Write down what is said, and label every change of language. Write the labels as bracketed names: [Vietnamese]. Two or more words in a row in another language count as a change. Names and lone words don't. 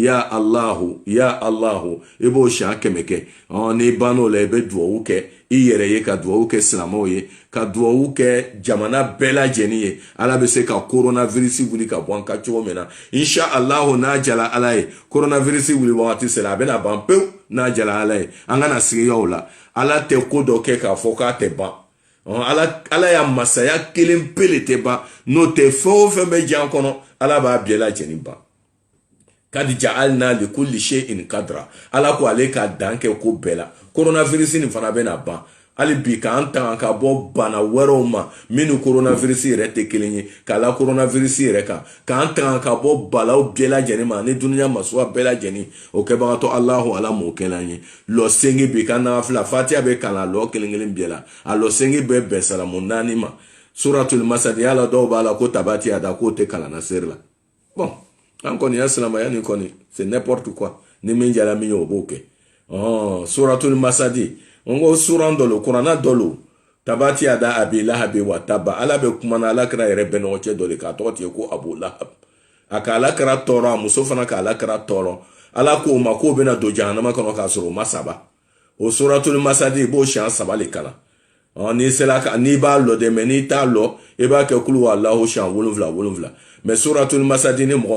[Bambara] i b'o siɲɛ 100 kɛ n'i ban'o la i bɛ duwawu kɛ i yɛrɛ ye ka duwawu kɛ silamɛw ye ka duwawu kɛ jamana bɛɛ lajɛlen ye ala bɛ se ka coronavirus wuli ka bɔ an ka cogo min na [Arabic] إن شاء الله [Bambara] n'a jala ala ye coronavirus wuli wagati sera a bɛna ban pewu n'a jala ala ye an kana sigiya o la ala tɛ ko dɔ kɛ k'a fɔ k'a tɛ ban ala ya masaya kelen pele tɛ ban n'o tɛ fɛn o fɛn bɛ diɲɛ kɔnɔ ala b'a bɛɛ lajɛlen ban kadi [Arabic] جعلنا لكل شيء قدرا [Bambara] ala ko ale ka dan kɛ ko bɛɛ la coronavirus nin fana bɛna ban hali bi k'an tanga ka bɔ bana wɛrɛw ma minnu coronavirus yɛrɛ tɛ kelen ye k'a la coronavirus yɛrɛ kan k'an tanga ka bɔ balaw bɛɛ lajɛlen ma ni duniya masuwa bɛɛ lajɛlen o kɛbagatɔ alahu ala m'o kɛ an ye lɔ sengi bi ka nagafila fatiha bɛ kalan lɔ kelen bɛɛ la a lɔ sengi bɛ bɛn salamu 4 ma suratul masad yala dɔw b'a la ko [Arabic] تبت يدا [Bambara] k'o tɛ kalan na seri la bon an kɔni ya silamɛya ni kɔni [French] c'est n'importe quoi [Bambara] ni min jara min ye o b'o kɛ suratul masadi on ko suran dɔ lo kurana dɔ lo [Arabic] تبت يدا أبي لهب وتب [Bambara] ala bɛ kuma na alakira yɛrɛ bɛɛ ɲɔgɔn cɛ dɔ le k'a tɔgɔ tigɛ ko abu lahab a ka alakira tɔɔrɔ a muso fana ka alakira tɔɔrɔ ala k'o ma k'o bɛna don jahanama kɔnɔ k'a sɔrɔ o ma saba o suratul masadi i b'o siɲɛ 7 le kalan n'i sera n'i b'a lɔ dɛ mais n'i t'a lɔ i b'a kɛ [Arabic] قل هو الله [Bambara] siɲɛ 7 mais suratul masadi ni mɔgɔ